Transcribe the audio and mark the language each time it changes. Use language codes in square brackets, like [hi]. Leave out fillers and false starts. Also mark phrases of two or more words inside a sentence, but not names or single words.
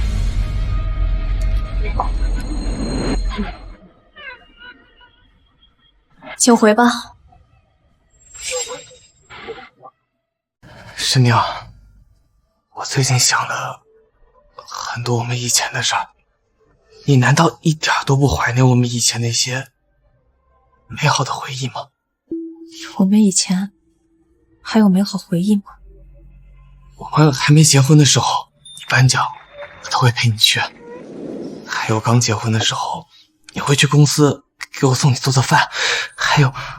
[zh] 請回吧。師娘，我最近想了很多我們以前的事兒，你難道一點都不懷念我們以前那些美好的回憶嗎？我們以前還有美好回憶嗎？我們還沒結婚的時候，你頒獎我都會陪你去，還有剛結婚的時候，你會去公司給我送你做的飯，還有